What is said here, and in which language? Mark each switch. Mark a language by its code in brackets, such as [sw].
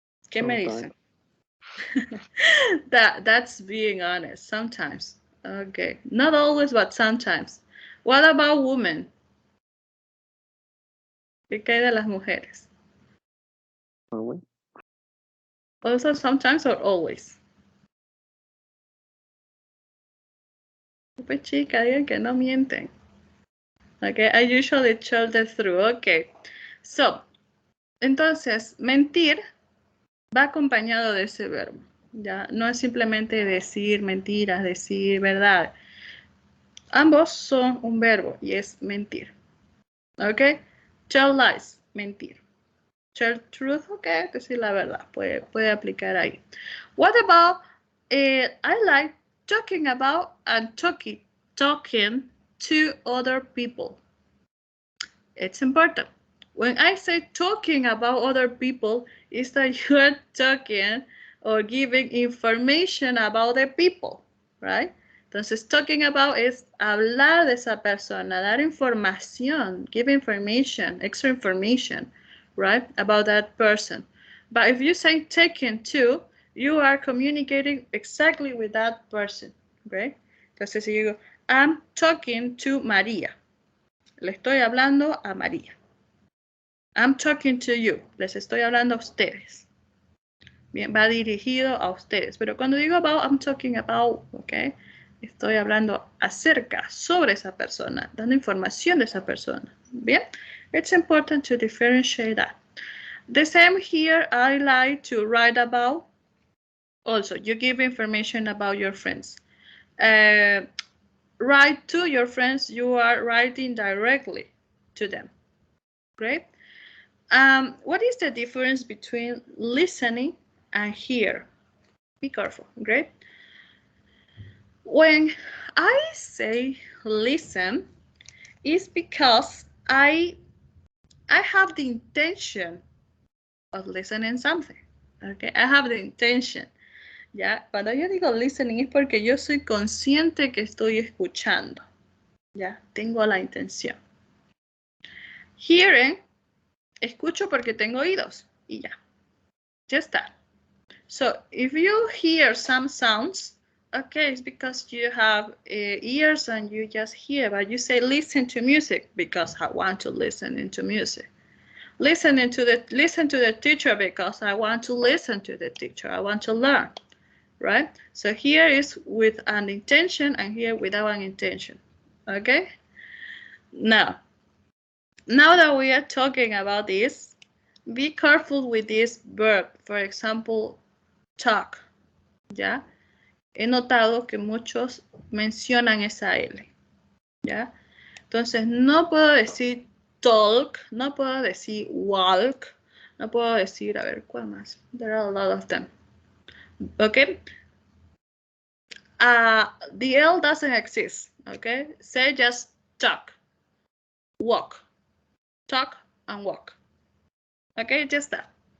[es] ¿Qué me dicen? [en] That's being honest sometimes. Okay, not always, but sometimes. What about women? [es] ¿Qué hay de las mujeres? [en] Always. Also sometimes or always. [es] Pues chica, digan que no mienten. [en] Okay, I usually tell the truth. [es] Okay, so, entonces, mentir va acompañado de ese verbo. Ya, no es simplemente decir mentiras, decir verdad. Ambos son un verbo y es mentir. Ok, [en] tell lies, [es] mentir. [en] Tell truth, [es] ok, decir la verdad, puede aplicar ahí. [en] What about, I like talking about and talking to other people. It's important. When I say talking about other people, it's that you're talking or giving information about the people, right? [es] Entonces, [en] talking about [es] es hablar de esa persona, dar información, [en] give information, extra information, right, about that person. But if you say taken to, you are communicating exactly with that person, right? [es] Entonces, si digo, [en] I'm talking to María. [es] Le estoy hablando a María. [en] I'm talking to you. [es] Les estoy hablando a ustedes. Bien, va dirigido a ustedes. Pero cuando digo about, [en] I'm talking about, [es] ok. Estoy hablando acerca, sobre esa persona, dando información de esa persona. [en] Bien, it's important to differentiate that. The same here, I like to write about. Also, you give information about your friends. Write to your friends, you are writing directly to them. Great. What is the difference between listening and hear? Be careful, great? When I say listen, it's because I have the intention of listening something, okay? I have the intention, ¿ya? [es] Cuando yo digo listening es porque yo soy consciente que estoy escuchando, ¿ya? Tengo la intención. Hearing, escucho porque tengo oídos y ya. [en] Just that. So if you hear some sounds, okay, it's because you have ears and you just hear, but you say listen to music because I want to listen into music. Listen to the teacher because I want to listen to the teacher. I want to learn, right? So here is with an intention and here without an intention, okay? Now that we are talking about this, be careful with this verb. For example, talk, ¿ya? [es] He notado que muchos mencionan esa L, ¿ya? Entonces, no puedo decir talk, no puedo decir walk, no puedo decir, a ver, ¿cuál más? [en] There are a lot of them, okay? The L doesn't exist, okay? Say just talk, walk, talk and walk, okay? Just that.